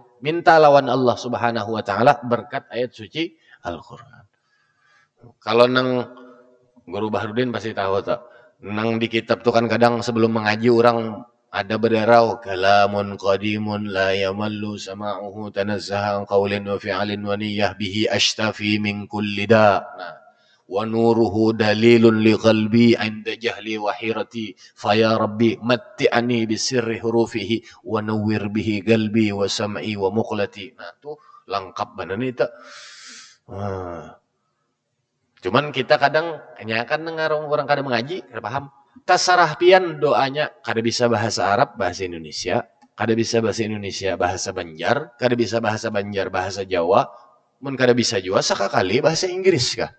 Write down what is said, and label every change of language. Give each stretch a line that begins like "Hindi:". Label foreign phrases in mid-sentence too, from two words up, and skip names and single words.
Banjar: Minta lawan Allah
Arabic: سبحانه وتعالى
Banjar: berkat ayat suci Al-Qur'an. Kalau nang Guru Bahrudin pasti tahu tak. Nang di kitab tuh kan kadang sebelum mengaji orang ada berdarau
Arabic: كلام قديم لا يمل سماعه تنزه عن قول وفعل ونية به أشتفي من كل داء. Nah, ونوره دليل لقلبي عند جهلي وحيرتي فيا ربي متعني بسر حروفه ونور به قلبي وسمعي ومقلتي.
Banjar: Nah, tuh lengkap benar nih tak. Cuman kita kadang hanya kan ngarung orang kadang mengaji, kada paham. Tasarah pian doanya kada bisa bahasa Arab, bahasa Indonesia, kada bisa bahasa Indonesia, bahasa Banjar, kada bisa bahasa Banjar, bahasa Jawa, mun kada bisa juga sakakali bahasa Inggris kah.